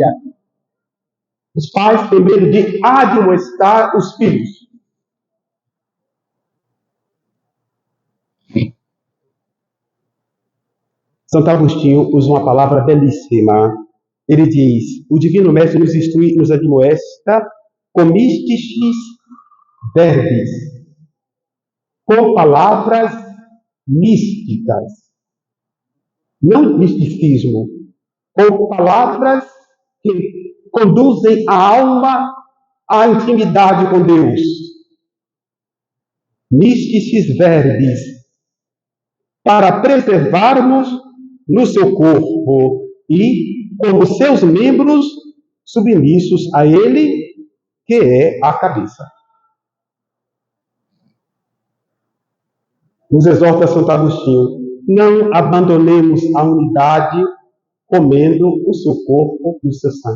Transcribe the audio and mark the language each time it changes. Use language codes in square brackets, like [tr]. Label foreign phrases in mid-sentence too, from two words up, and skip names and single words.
[pt] Os pais têm medo de admoestar os filhos. Santo Agostinho usa uma palavra belíssima. Ele diz: o Divino Mestre nos instrui, nos admoesta com [la] místicis verbis, [pt] com palavras místicas. Não misticismo, com palavras que conduzem a alma à intimidade com Deus. [la] Místicis verbis, [pt] para preservarmos no seu corpo e, como seus membros, submissos a ele, que é a cabeça. Nos exorta Santo Agostinho: não abandonemos a unidade comendo o seu corpo e o seu sangue.